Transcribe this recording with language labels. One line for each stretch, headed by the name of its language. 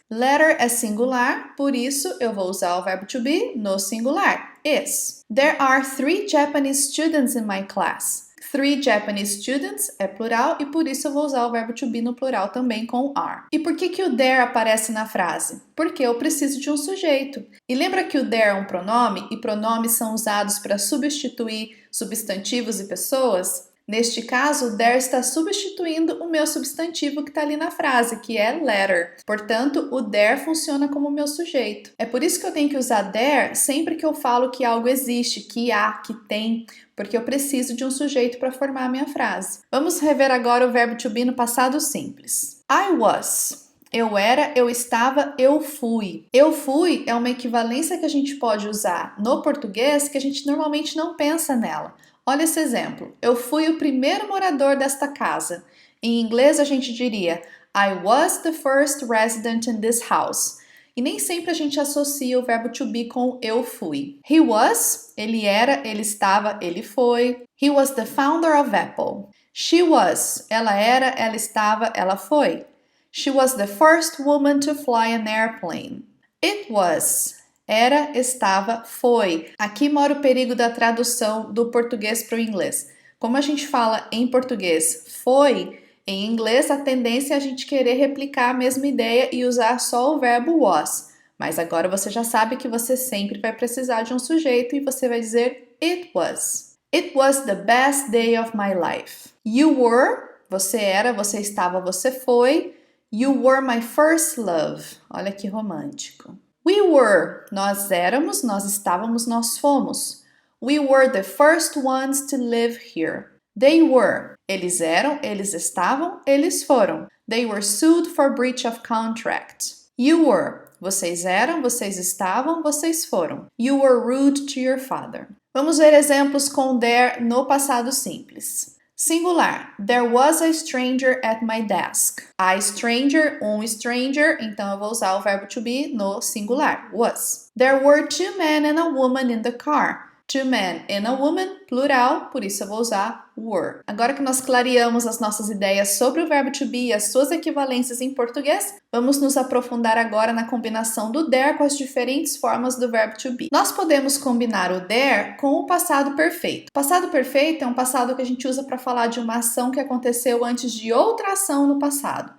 Portuguese: Letter é singular, por isso eu vou usar o verbo to be no singular, is.
English: There are 3 Japanese students in my class. 3 Japanese students
Portuguese: é plural e por isso eu vou usar o verbo to be no plural também com are. E por que o there aparece na frase? Porque eu preciso de um sujeito. E lembra que o there é um pronome e pronomes são usados para substituir substantivos e pessoas? Neste caso, o there está substituindo o meu substantivo que está ali na frase, que é letter. Portanto, o there funciona como meu sujeito. É por isso que eu tenho que usar there sempre que eu falo que algo existe, que há, que tem, porque eu preciso de um sujeito para formar a minha frase. Vamos rever agora o verbo to be no passado simples. I was. Eu era, eu estava, eu fui. Eu fui é uma equivalência que a gente pode usar no português que a gente normalmente não pensa nela. Olha esse exemplo. Eu fui o primeiro morador desta casa. Em inglês a gente diria
English: I was the first resident in this house.
Portuguese: E nem sempre a gente associa o verbo to be com eu fui. He was, ele era, ele estava, ele foi.
English: He was the founder of Apple.
Portuguese: She was, ela era, ela estava, ela foi.
English: She was the first woman to fly an airplane.
Portuguese: It was, era, estava, foi. Aqui mora o perigo da tradução do português para o inglês. Como a gente fala em português foi, em inglês a tendência é a gente querer replicar a mesma ideia e usar só o verbo was. Mas agora você já sabe que você sempre vai precisar de um sujeito e você vai dizer it was.
English: It was the best day of my life.
Portuguese: You were, você era, você estava, você foi.
English: You were my first love.
Portuguese: Olha que romântico. We were, nós éramos, nós estávamos, nós fomos.
English: We were the first ones to live here.
Portuguese: They were, eles eram, eles estavam, eles foram.
English: They were sued for breach of contract.
Portuguese: You were, vocês eram, vocês estavam, vocês foram.
English: You were rude to your father.
Portuguese: Vamos ver exemplos com there no passado simples. Singular.
English: There was a stranger at my desk.
Portuguese: A stranger, stranger, então eu vou usar o verbo to be no singular, was.
English: There were 2 men and a woman in the car.
Portuguese: 2 men and a woman, plural, por isso eu vou usar were. Agora que nós clareamos as nossas ideias sobre o verbo to be e as suas equivalências em português, vamos nos aprofundar agora na combinação do there com as diferentes formas do verbo to be. Nós podemos combinar o there com o passado perfeito. O passado perfeito é um passado que a gente usa para falar de uma ação que aconteceu antes de outra ação no passado.